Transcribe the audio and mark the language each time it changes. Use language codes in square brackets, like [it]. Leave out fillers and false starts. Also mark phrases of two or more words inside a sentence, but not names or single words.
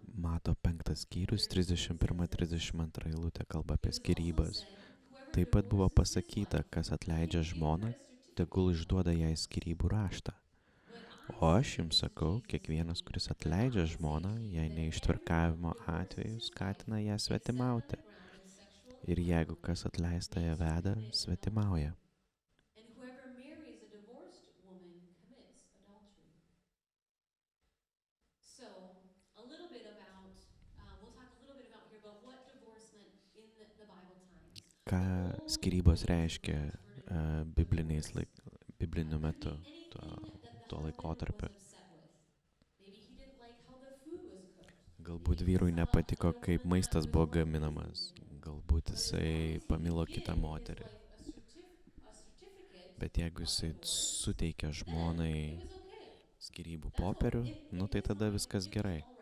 [lt] Mato 5 skyrius, 31-32 eilutė kalba apie skyrybas. Taip pat buvo pasakyta, kas atleidžia žmoną, tegul išduoda jai skyrybų raštą. O aš jums sakau, kiekvienas, kuris atleidžia žmoną, jei neištvirkavimo atveju skatina ją svetimauti. Ir jeigu kas atleista ją veda, svetimauja. [en] And whoever marries a divorced woman commits adultery. So, a little bit about, we'll talk a little bit about here about what divorce meant in the Bible times. [lt] Ką skyrybos reiškia bibliniu metu, tuo laikotarpiu. Galbūt vyrui nepatiko, kaip maistas buvo gaminamas. Galbūt jisai pamilo kitą moterį. Bet jeigu jisai suteikia žmonai skyrybų popierių, tai tada viskas gerai.